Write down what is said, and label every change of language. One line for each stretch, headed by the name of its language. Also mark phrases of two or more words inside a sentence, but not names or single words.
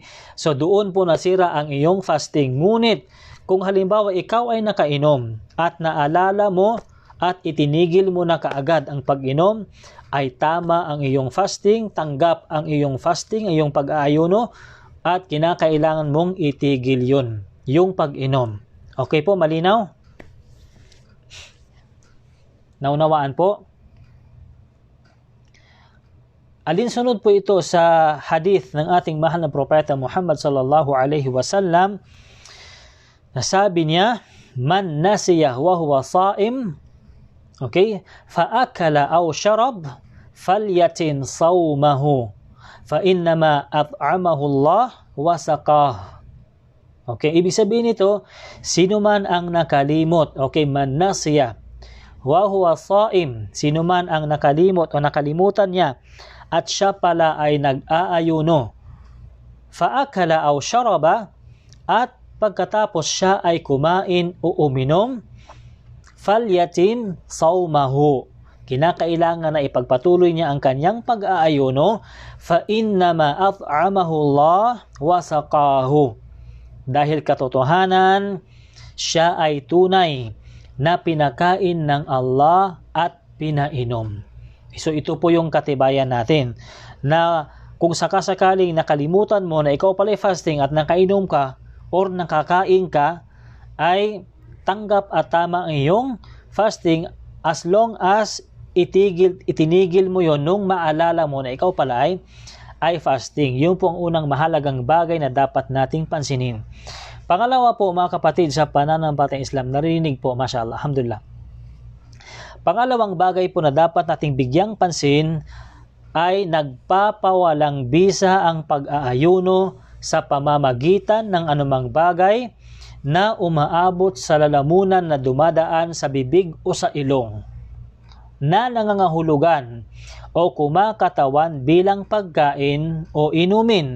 Filipino: So doon po nasira ang iyong fasting. Ngunit kung halimbawa ikaw ay nakainom at naalala mo at itinigil mo na kaagad ang pag-inom, ay tama ang iyong fasting, tanggap ang iyong fasting, ang iyong pag-aayuno, at kinakailangan mong itigil yun, yung pag-inom. Okay po, malinaw? Naunawaan po? Alinsunod po ito sa hadith ng ating mahal na propeta Muhammad
Arabic: صلى الله عليه وسلم.
Filipino: Nasabi niya,
Arabic: من نسي وهو صائم, okay, فأكل أو شرب فليتم صومه فإنما أطعمه الله وسقاه.
Filipino: Okay, ibig sabihin nito, sino man ang nakalimot, okay,
Arabic: من نسي وهو صائم,
Filipino: sino man ang nakalimot o nakalimutan niya at siya pala ay nag-aayuno,
Arabic: فأكل أو شرب,
Filipino: at pagkatapos siya ay kumain o uminom,
Arabic: فليتم صومه,
Filipino: kinakailangan na ipagpatuloy niya ang kanyang pag-aayuno,
Arabic: فإنما أطعمه الله وسقاه,
Filipino: dahil katotohanan siya ay tunay na pinakain ng Allah at pinainom. So ito po yung katibayan natin na kung sakasakaling nakalimutan mo na ikaw pala fasting at nakainom ka or nakakain ka, ay tanggap at tama ang iyong fasting
English: as long as
Filipino: itinigil mo yon nung maalala mo na ikaw pala ay fasting. Yun po ang unang mahalagang bagay na dapat nating pansinin. Pangalawa po mga kapatid, sa pananampalatayang Islam, narinig po, mashallah, alhamdulillah. Pangalawang bagay po na dapat nating bigyang pansin ay nagpapawalang bisa ang pag-aayuno sa pamamagitan ng anumang bagay na umaabot sa lalamunan na dumadaan sa bibig o sa ilong, na nangangahulugan o kumakatawan bilang pagkain o inumin.